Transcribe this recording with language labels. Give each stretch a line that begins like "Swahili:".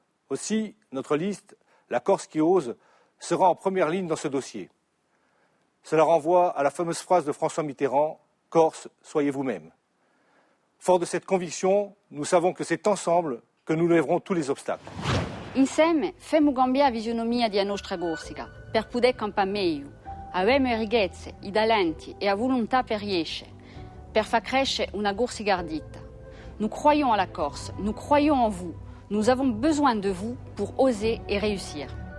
French: Aussi, notre liste, la Corse qui ose, sera en première ligne dans ce dossier. Cela renvoie à la fameuse phrase de François Mitterrand « Corse, soyez vous-même ». Fort de cette conviction, nous savons que c'est ensemble que nous lèverons tous les obstacles.
Corsican: Insieme femo cambiare visionomia di nostra Corsica per poter campare meglio. Avemo le ricchezze, i talenti e la volontà per riescere, per far crescere una Corsica ardita.
French: Nous croyons à la Corse, nous croyons en vous. Nous avons besoin de vous pour oser et réussir.